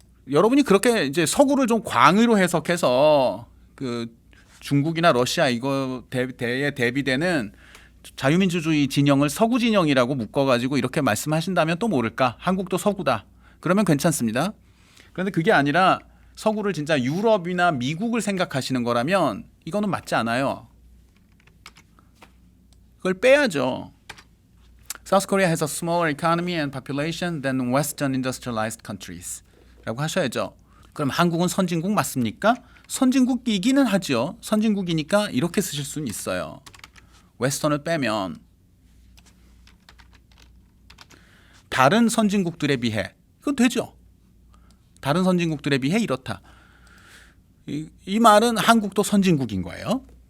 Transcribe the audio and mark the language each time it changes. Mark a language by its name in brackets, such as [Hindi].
[Korean] 여러분이 그렇게 이제 서구를 좀 광의로 해석해서 그 중국이나 러시아 이거 대비되는 자유민주주의 진영을 서구 진영이라고 묶어가지고 이렇게 말씀하신다면 또 모를까? 한국도 서구다. 그러면 괜찮습니다. 그런데 그게 아니라 서구를 진짜 유럽이나 미국을 생각하시는 거라면 이거는 맞지 않아요. 그걸 빼야죠. [English] South Korea has a smaller economy and population than Western industrialized countries. [Korean] 라고 하셔야죠. 그럼 한국은 선진국 맞습니까? 선진국이기는 하죠. 선진국이니까 이렇게 쓰실 수는 있어요. 웨스턴을 빼면 다른 선진국들에 비해 이건 되죠. 다른 선진국들에 비해 이렇다. 이 말은 한국도 선진국인 거예요.